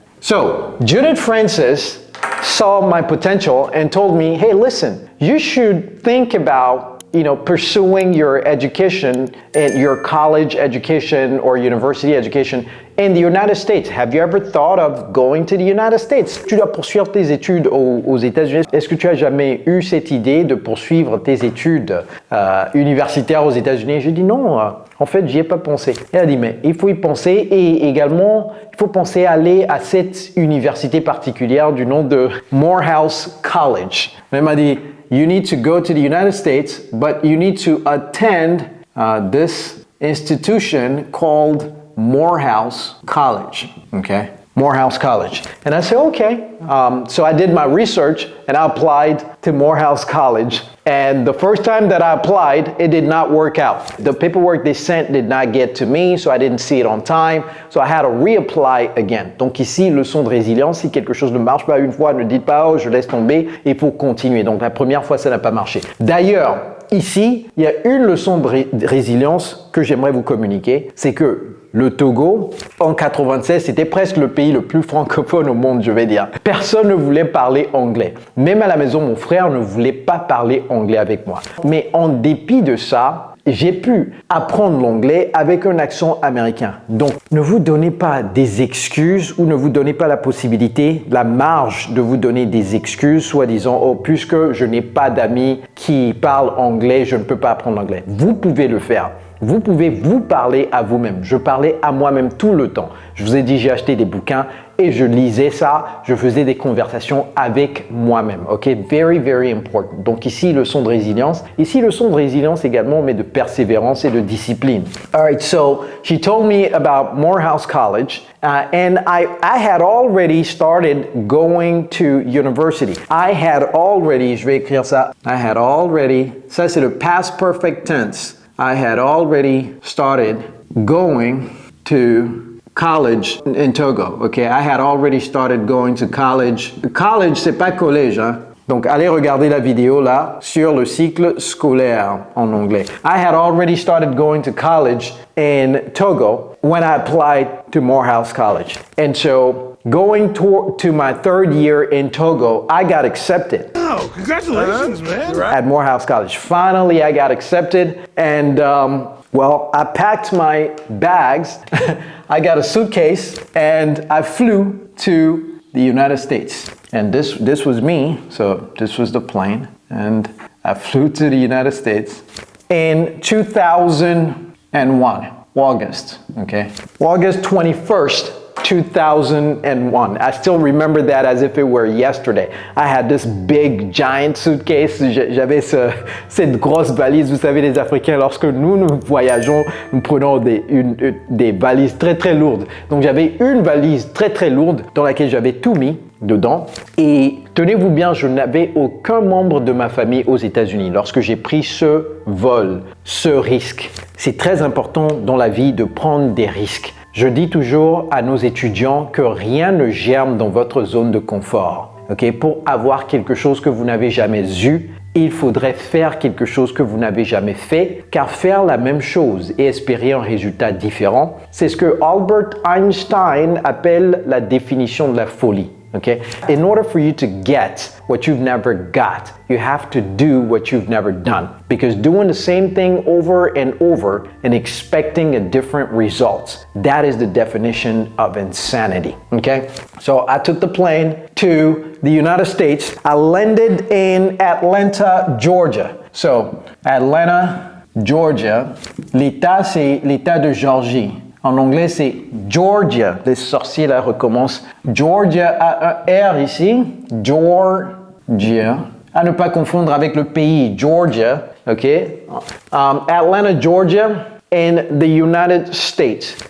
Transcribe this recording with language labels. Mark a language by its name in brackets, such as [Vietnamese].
[English] So, Judith Francis saw my potential and told me, hey, listen, you should think about pursuing your education, your college education or university education in the United States. Have you ever thought of going to the United States? [French] Tu dois poursuivre tes études aux États-Unis. Est-ce que tu as jamais eu cette idée de poursuivre tes études universitaires aux États-Unis? J'ai dit non, en fait, j'y ai pas pensé. Elle a dit, mais il faut y penser et également, il faut penser à aller à cette université particulière du nom de Morehouse College. Elle m'a dit, [English] you need to go to the United States, but you need to attend this institution called Morehouse College, okay? Morehouse College. And I said, okay. So I did my research and I applied to Morehouse College. And the first time that I applied, it did not work out. The paperwork they sent did not get to me, so I didn't see it on time. So I had to reapply again. [French] Donc ici, leçon de résilience, si quelque chose ne marche pas une fois, ne dites pas, oh, je laisse tomber, il faut continuer. Donc la première fois, ça n'a pas marché. D'ailleurs, ici, il y a une leçon de résilience que j'aimerais vous communiquer, c'est que le Togo, en 96, c'était presque le pays le plus francophone au monde, je vais dire. Personne ne voulait parler anglais. Même à la maison, mon frère ne voulait pas parler anglais avec moi. Mais en dépit de ça, j'ai pu apprendre l'anglais avec un accent américain. Donc, ne vous donnez pas des excuses ou ne vous donnez pas la possibilité, la marge de vous donner des excuses, soit disant, oh, puisque je n'ai pas d'amis qui parlent anglais, je ne peux pas apprendre l'anglais. Vous pouvez le faire. Vous pouvez vous parler à vous-même. Je parlais à moi-même tout le temps. Je vous ai dit, j'ai acheté des bouquins et je lisais ça. Je faisais des conversations avec moi-même. OK? [English] Very, very important. [French] Donc ici, leçon de résilience. Ici, leçon de résilience également, mais de persévérance et de discipline. [English] All right, so she told me about Morehouse College. And I had already started going to university. I had already, [French] je vais écrire ça. [English] I had already, [French] ça c'est le [English] past perfect tense. I had already started going to college in Togo. Okay, I had already started going to college. [French] College, c'est pas collège, hein. Donc, allez regarder la vidéo là sur le cycle scolaire en anglais. [English] I had already started going to college in Togo when I applied to Morehouse College. And so, going to my third year in Togo, I got accepted. Oh, congratulations, man. At Morehouse College. Finally, I got accepted and well, I packed my bags, I got a suitcase, and I flew to the United States. And this was me, so this was the plane, and I flew to the United States in 2001, August, okay? August 21st, 2001. I still remember that as if it were yesterday. I had this big, giant suitcase. [French] J'avais cette grosse valise. Vous savez, les Africains, lorsque nous voyageons, nous prenons des valises très, très lourdes. Donc, j'avais une valise très, très lourde dans laquelle j'avais tout mis dedans. Et tenez-vous bien, je n'avais aucun membre de ma famille aux États-Unis lorsque j'ai pris ce vol, ce risque. C'est très important dans la vie de prendre des risques. Je dis toujours à nos étudiants que rien ne germe dans votre zone de confort. Okay? Pour avoir quelque chose que vous n'avez jamais eu, il faudrait faire quelque chose que vous n'avez jamais fait, car faire la même chose et espérer un résultat différent, c'est ce que Albert Einstein appelle la définition de la folie. [English] Okay? In order for you to get what you've never got, you have to do what you've never done. Because doing the same thing over and over and expecting a different result, that is the definition of insanity. Okay? So I took the plane to the United States. I landed in Atlanta, Georgia. So, Atlanta, Georgia. [French] L'État, c'est l'État de Georgie. En anglais, c'est Georgia. Les sorciers là recommencent. Georgia a un R ici. Georgia. À ne pas confondre avec le pays Georgia. [English] OK? Atlanta, Georgia, in the United States.